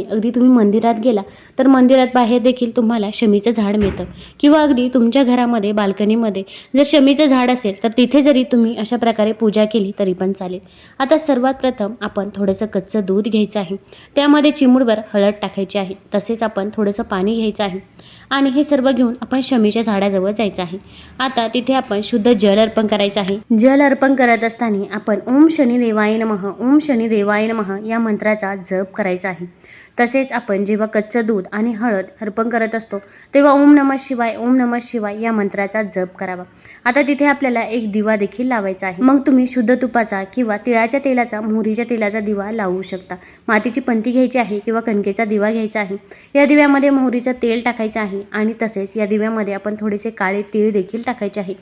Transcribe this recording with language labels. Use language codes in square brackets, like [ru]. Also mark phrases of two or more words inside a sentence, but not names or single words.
[mr] अगदी तुम्ही मंदिरात गेला तर मंदिरात बाहेर देखील तुम्हाला शमीचं झाड मिळतं किंवा अगदी तुमच्या घरामध्ये बाल्कनीमध्ये जर शमीचं झाड असेल तर तिथे जरी तुम्ही अशा प्रकारे पूजा केली तरी पण चालेल. आता सर्वात प्रथम आपण थोडंसं कच्चं दूध घ्यायचं आहे. त्यामध्ये चिमूटभर हळद टाकायची आहे. तसेच आपण थोडंसं पाणी घ्यायचं आहे आणि हे सर्व घेऊन आपण शमीच्या झाडाजवळ जायचं आहे. आता तिथे आपण शुद्ध जल अर्पण करायचं आहे. जल अर्पण करत असताना आपण [sa] ओम शनी देवाय नमः, ओम शनी देवाय नमः [mr] या मंत्राचा जप करायचा आहे. तसेच आपण जेव्हा कच्चं दूध आणि हळद अर्पण करत असतो तेव्हा [sa] ओम नमः शिवाय, ओम नमः शिवाय [mr] या मंत्राचा जप करावा. आता तिथे आपल्याला एक दिवा देखील लावायचा आहे. मग तुम्ही शुद्ध तुपाचा किंवा तिळाच्या तेलाचा, मोहरीच्या तेलाचा दिवा लावू शकता. मातीची पंती घ्यायची आहे किंवा कणकेचा दिवा घ्यायचा आहे. या दिव्यामध्ये मोहरीचं तेल टाकायचं आहे आणि तसेच या दिव्यामध्ये आपण थोडेसे काळे तीळ देखील टाकायचे आहे.